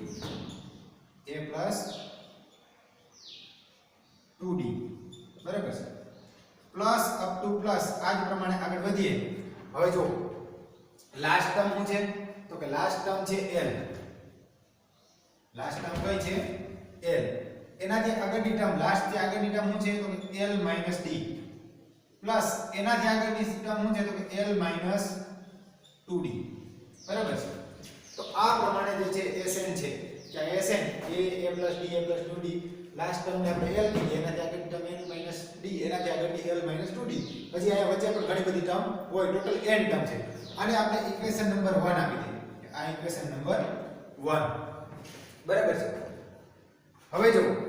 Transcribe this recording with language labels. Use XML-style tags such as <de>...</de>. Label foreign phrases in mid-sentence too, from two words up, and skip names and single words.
<gu>બરાબર છે</gu> <en>plus up to plus</en> <gu>આ જ પ્રમાણે આગળ વધીએ હવે જો</gu> <en>last term</en> <gu>શું છે તો કે</gu> <en>last term</en> <gu>છે l</gu> <en>last term</en> <gu>કઈ છે l એનાથી આગળની</gu> <en>term last</en> <gu>જે આગળની ટર્મ શું છે તો કે l - d પ્લસ એનાથી આગળની ટર્મ શું છે તો કે l - 2d બરાબર છે તો આ પ્રમાણે જે છે Sn છે કે Sn</gu> <en>a plus d a plus 2d last term</en> <gu>ને આપણે l કીધી એનાથી આગળની ટર્મ n - d એનાથી આગળની l - 2d પછી આયા વચ્ચે પણ ઘણી બધી ટર્મ હોય</gu> <en>total n term</en> <gu>છે આને આપણે</gu> <en>equation number 1</en> <gu>આપી દઈએ આ</gu> <en>equation number 1</en> <gu>બરાબર છે હવે જો</gu>